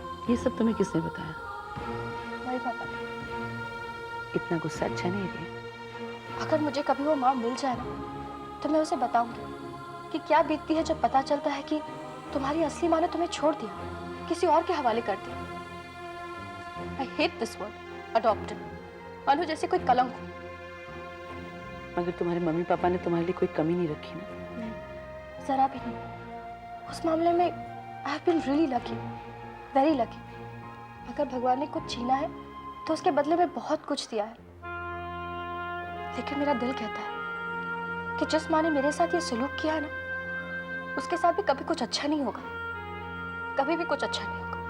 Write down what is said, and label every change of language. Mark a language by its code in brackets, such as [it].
[hi] ये सब तुम्हें किसने बताया? मेरे पापा। इतना गुस्सा अच्छा नहीं है। अगर मुझे कभी वो माँ मिल जाए ना, तो मैं उसे बताऊंगी कि क्या बीतती है जब पता चलता है कि तुम्हारी असली माँ ने तुम्हें छोड़ दिया, किसी और के हवाले कर दिया। [en] I hate this word, adopted. [hi] मानो जैसे कोई कलंक हो। मगर तुम्हारे मम्मी पापा ने तुम्हारे लिए कोई कमी नहीं रखी ना? नहीं, जरा भी नहीं। उस मामले में [en] I have been really lucky, very lucky. [hi] अगर भगवान ने कुछ छीना है तो उसके बदले में बहुत कुछ दिया है। लेकिन मेरा दिल कहता है कि जिस माँ ने मेरे साथ ये सलूक किया है ना, उसके साथ भी कभी कुछ अच्छा नहीं होगा, कभी भी कुछ अच्छा नहीं होगा।